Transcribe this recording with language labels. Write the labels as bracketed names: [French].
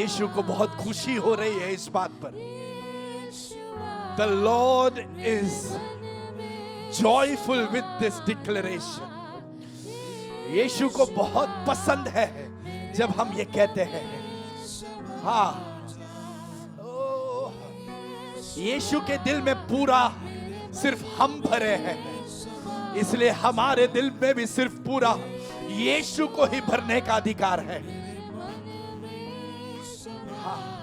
[Hindi] यीशु को बहुत खुशी हो रही है इस बात पर। यीशुआ [English] The Lord is joyful with this declaration. [Hindi] यीशु को बहुत पसंद है जब हम ये कहते हैं हाँ। ओ, यीशु के दिल में पूरा सिर्फ हम भरे हैं, इसलिए हमारे दिल में भी सिर्फ पूरा यीशु को ही भरने का अधिकार है हाँ।